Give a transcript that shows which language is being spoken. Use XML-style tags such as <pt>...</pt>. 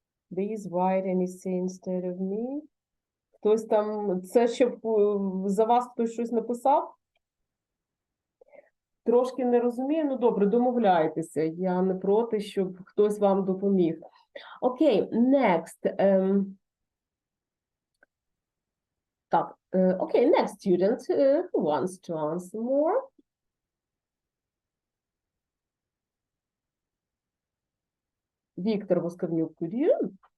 <en>Please write anything instead of me.</en> <uk>Хтось там, це щоб за вас хтось щось написав? Трошки не розумію, ну добре, домовляйтеся. Я не проти, щоб хтось вам допоміг.</uk> <en>Окей, next. Так, окей, next student who wants to answer more? Victor Voskavnyuk, could you?</en>